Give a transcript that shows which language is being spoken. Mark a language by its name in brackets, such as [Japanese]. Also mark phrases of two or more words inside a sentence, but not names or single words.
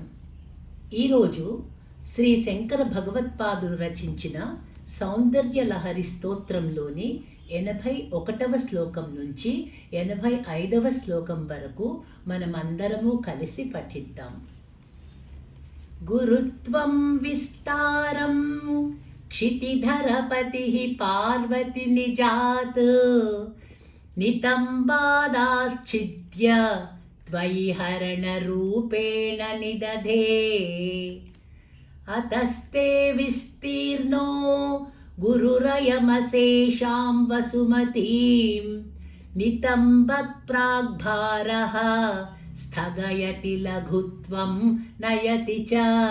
[Telugu] ఈరోజు శ్రీ శంకర భగవత్పాదులు రచించిన సౌందర్య లహరి స్తోత్రంలోని 81వ శ్లోకం నుంచి 85వ శ్లోకం వరకు మనమందరము కలిసి పఠిద్దాం. [Sanskrit] గురుత్వం విస్తారం क्षितिधरपति पार्वती निजात नितंबादाश्चिद्य त्वयि हरणरूपेण निदधे अतस्ते विस्तीर्णो गुरुरयमशेषां वसुमतीं नितंबत्प्राग्भारः स्थगयति लघुत्वं नयति च